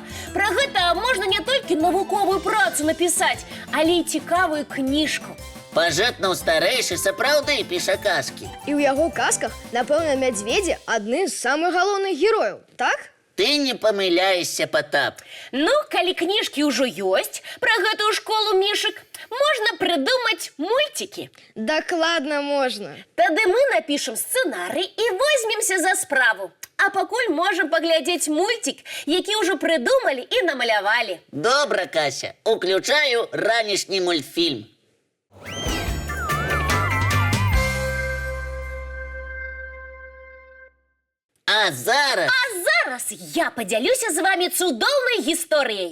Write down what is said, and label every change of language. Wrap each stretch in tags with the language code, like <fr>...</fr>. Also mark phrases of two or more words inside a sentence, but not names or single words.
<be>Пра гэта можна не толькі навуковую працу напісаць, але і цікавую кніжку. Пажэтнаў старэйшы сапраўды піша казкі. І ў яго казках, напэўна, мядзведзі адны з самых галоўных герояў, так? Ты не памыляешся, Патап. Ну, калі кніжкі ўжо ёсць пра гэтую школу мішак,</be> <ru>можно придумать мультики.</ru> <be>Дакладна можна.</be> <ru>Тады мы напишем сценарий и возьмемся за справу. А пакуль можем поглядеть мультик, які уже придумали и намалявали.</ru> <be>Добра, Кася, уключаю ранішні мультфільм. А зараз Зараз</be> <uk>я поділюся з вами</uk> <be>цудоўнай гісторыяй.</be>